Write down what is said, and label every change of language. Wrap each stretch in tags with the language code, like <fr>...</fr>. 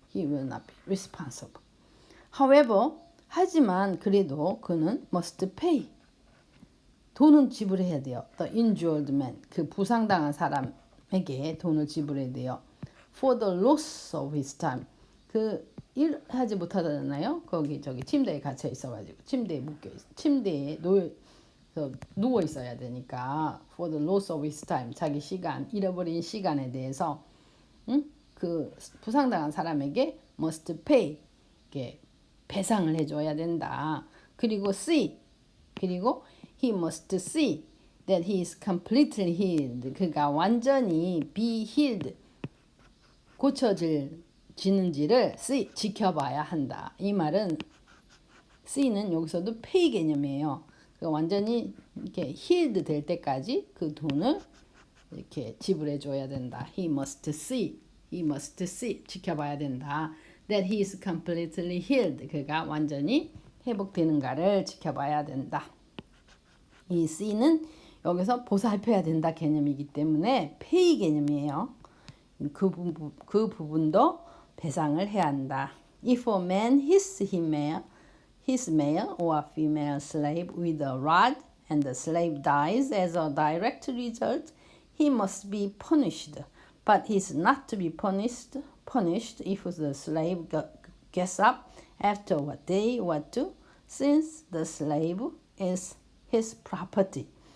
<en>he will not be responsible. However</en> <ko>하지만 그래도 그는</ko> <en>must pay</en> <ko>돈은 지불해야 돼요.</ko> <en>The injured man,</en> <ko>그 부상당한 사람에게 돈을 지불해야 돼요.</ko> <en>For the loss of his time,</en> <ko>그 일하지 못하잖아요. 거기 저기 침대에 갇혀 있어가지고 침대에 묶여 있어. 침대에 누워 있어야 되니까</ko> <en>for the loss of his time,</en> <ko>자기 시간, 잃어버린 시간에 대해서 그 부상당한 사람에게</ko> <en>must pay,</en> <ko>이게 배상을 해줘야 된다. 그리고 그리고</ko> <en>he must see that he is completely healed.</en> <ko>그가 완전히</ko> <en>be healed,</en> <ko>고쳐지는지를 지켜봐야 한다. 이 말은 C는 여기서도 pay 개념이에요. 그러니까 완전히 이렇게 healed 될 때까지 그 돈을 이렇게 지불해 줘야 된다.</ko> <en>He must see</en> <ko>지켜봐야 된다.</ko> <en>That he is completely healed.</en> <ko>그가 완전히 회복되는가를 지켜봐야 된다. 이 C는 여기서 보살펴야 된다 개념이기 때문에 pay 개념이에요. 그 부분도 배상을 해야 한다.</ko> <en>If a man hits his male or female slave with a rod and the slave dies as a direct result, he must be punished. But he is not to be punished if the slave gets up after what they want to, since the slave is his property.</en>